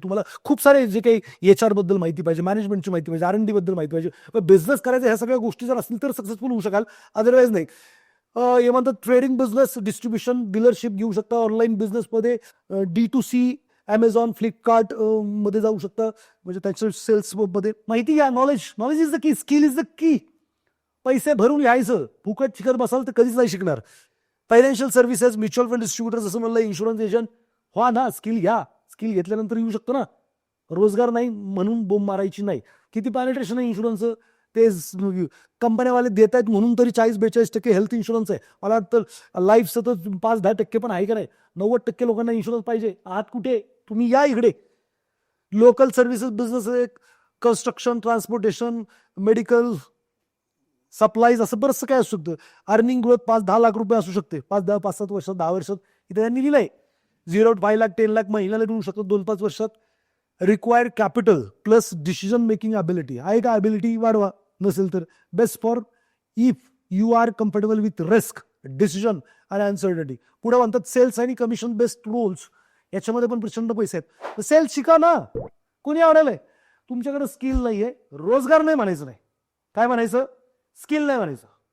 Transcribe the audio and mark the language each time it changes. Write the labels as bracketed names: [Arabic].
[Marathi] तुम्हाला खूप सारे जे काही HR बद्दल माहिती पाहिजे, मॅनेजमेंटची माहिती पाहिजे, R&D बद्दल माहिती पाहिजे. बिझनेस करायचं ह्या सगळ्या गोष्टी जर असतील तर सक्सेसफुल होऊ शकाल, अदरवाईज नाही. हे म्हणतात ट्रेडिंग बिझनेस, डिस्ट्रीब्युशन, डीलरशिप घेऊ शकता. ऑनलाईन बिझनेसमध्ये D2C, Amazon, फ्लिपकार्ट मध्ये जाऊ शकता, म्हणजे त्याच्या सेल्स मध्ये माहिती घ्या. [English] Knowledge is the key, skill is the key. [Marathi] पैसे भरून यायचं, फुकट शिकत बसाल तर कधीच नाही शिकणार. Financial services, mutual fund distributor, जसं म्हणलं, इन्शुरन्स एजंट व्हा ना. स्किल घ्या, स्किल घेतल्यानंतर येऊ शकतो ना. रोजगार नाही म्हणून बोंब मारायची नाही. किती पेनिट्रेशन आहे इन्शुरन्सचं, ते कंपन्यावाले देत आहेत म्हणून तरी 40-42% हेल्थ इन्शुरन्स आहे. मला वाटतं लाईफचं तर 5-10% पण आहे का नाही. 90% लोकांना इन्शुरन्स पाहिजे. आहात कुठे तुम्ही, या इकडे. लोकल सर्व्हिसेस बिझनेस आहे, कन्स्ट्रक्शन, ट्रान्सपोर्टेशन, मेडिकल, सप्लाईज, असं बरंचसं काय असू शकतं. अर्निंग ग्रोथ 5-10 लाख रुपये असू शकते. 5-10, 5-7 वर्षात, 10 वर्षात. इथे त्यांनी लिहिलंय 0 to 5 लाख, 10 लाख महिन्याला मिळू शकतो 2-5 वर्षात. [English] Required capital plus decision making ability. [Marathi] आहे का ॲबिलिटी, वाढवा. नसेल तर [English] Best for if you are comfortable with risk, decision आणि uncertainty. [Marathi] पुढे म्हणतात सेल्स आणि कमिशन बेस्ड रोल्स. याच्यामध्ये पण प्रचंड पैसे आहेत. सेल्स शिका ना. कोणी आवडेल? तुमच्याकडे स्किल नाहीये, रोजगार नाही म्हणायचं नाही. काय म्हणायचं? स्किल नाही म्हणायचं.